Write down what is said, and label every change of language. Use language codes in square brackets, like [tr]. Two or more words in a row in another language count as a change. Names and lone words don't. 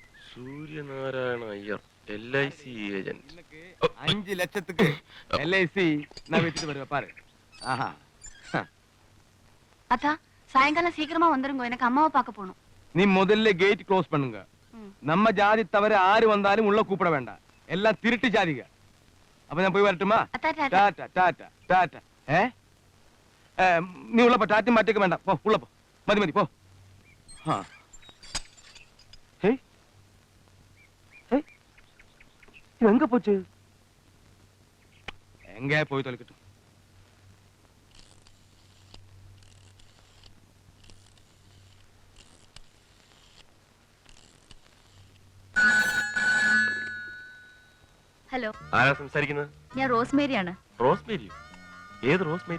[ml] സൂര്യനാരായണ അയ്യർ LIC ഏജന്റ്. [ta] 5 லட்சத்துக்கு LIC நான் வித்துட்டு வருவேன் பாரு. ஆஹா. அத்தா சாயங்காலம் சீக்கிரமா வந்துருங்க, எனக்கு அம்மாவை பார்க்க போகணும். நீ முதல்ல [en] gate close [ta] பண்ணுங்க. நம்ம ஜாதி தவிர யாரு வந்தாலும் உள்ள கூப்பிட வேண்டாம், எல்லாம் திருட்டு ஜாதிங்க. அப்ப நான் போய் வரட்டுமா? டாடா டாடா டாடா. நீ உள்ள போ, டாட்டி மாட்டிக்க வேண்டாம், போ உள்ள போ, மதி மதி போ. எங்க போச்சு? எங்க போய் தொலைக்கட்டும். [ml] ഹലോ, ആരാ സംസാരിക്കുന്നത്? ഞാൻ റോസ്മേരിയാണ്. റോസ്മേരി? ഏത് റോസ്മേരി?